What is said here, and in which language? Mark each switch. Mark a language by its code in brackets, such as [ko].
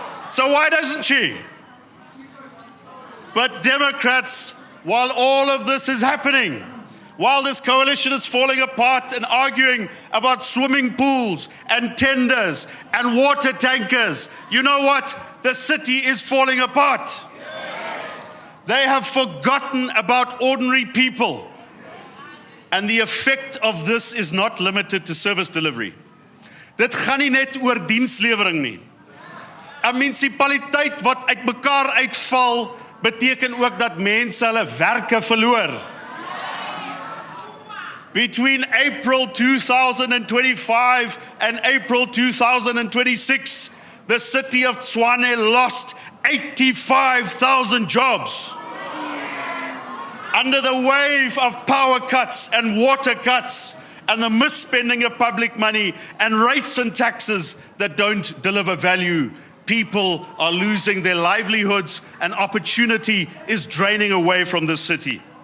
[en] So why doesn't she? But Democrats, while all of this is happening, while this coalition is falling apart and arguing about swimming pools and tenders and water tankers, you know what? The city is falling apart. They have forgotten about ordinary people. And the effect of this is not limited to service delivery. [af] Dit gaan nie net oor dienslewering nie. 'n Munisipaliteit wat uitmekaar uitval, beteken ook dat mense hulle werke verloor. [en] Between April 2025 and April 2026, the city of Tshwane lost 85,000 jobs. Under the wave of power cuts and water cuts and the misspending of public money and rates and taxes that don't deliver value, people are losing their livelihoods and opportunity is draining away from the city.